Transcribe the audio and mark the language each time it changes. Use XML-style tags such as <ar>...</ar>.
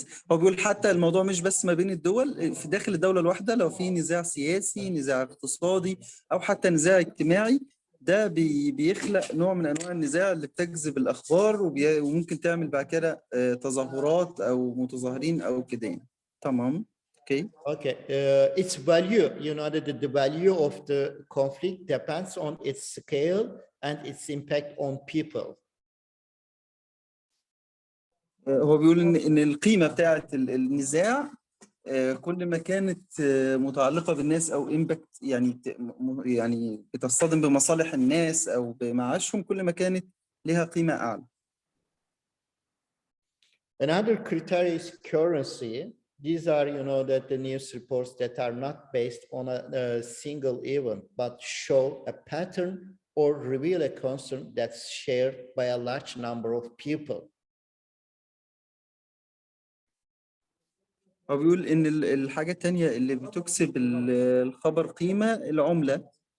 <ar>هو بيقول حتى الموضوع مش بس ما بين الدول، في داخل الدولة الواحدة لو في نزاع سياسي، نزاع اقتصادي، أو حتى نزاع اجتماعي، ده بيخلق نوع من أنواع النزاع اللي بتجذب الأخبار، وممكن تعمل بعد كده تظاهرات أو متظاهرين أو كده يعني. تمام.</ar> <en>Okay, its value, you know, that the value of the conflict depends on its scale and its impact on people.</en> <ar>هو بيقول إن القيمة بتاعة النزاع كل ما كانت متعلقة بالناس أو إمباكت، يعني بتصطدم بمصالح الناس أو بمعاشهم، كل ما كانت لها قيمة أعلى.</ar> <en>Another criteria is currency. These are, you know, that the news reports that are not based on a single event, but show a pattern or reveal a concern that's shared by a large number of people.</en> <ar>هو بيقول إن الحاجة التانية اللي بتكسب الخبر قيمة العملة.</ar>